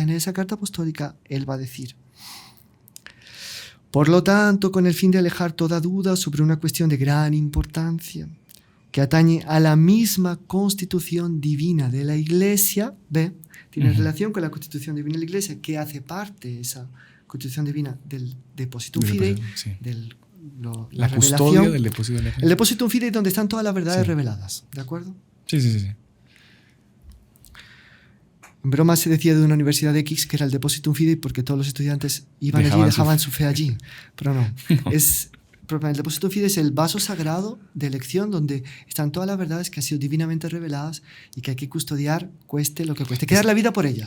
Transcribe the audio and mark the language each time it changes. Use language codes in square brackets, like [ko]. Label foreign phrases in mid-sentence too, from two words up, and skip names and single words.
[es] En esa carta apostólica él va a decir: por lo tanto, con el fin de alejar toda duda sobre una cuestión de gran importancia que atañe a la misma constitución divina de la Iglesia, ¿ve? [la] Tiene relación con la constitución divina de la Iglesia, que hace parte esa constitución divina del Depositum Fidei, [es] la custodia del [la] Depositum Fidei. El Depositum Fidei, [es] donde están todas las verdades reveladas, ¿de acuerdo? Sí. [la] En broma se decía de una universidad X que era el Depositum Fidei porque todos los estudiantes iban allí y dejaban su fe allí, pero no. El Depositum Fidei es el vaso sagrado de elección donde están todas las verdades que han sido divinamente reveladas y que hay que custodiar, cueste lo que cueste. Hay que dar la vida por ellas.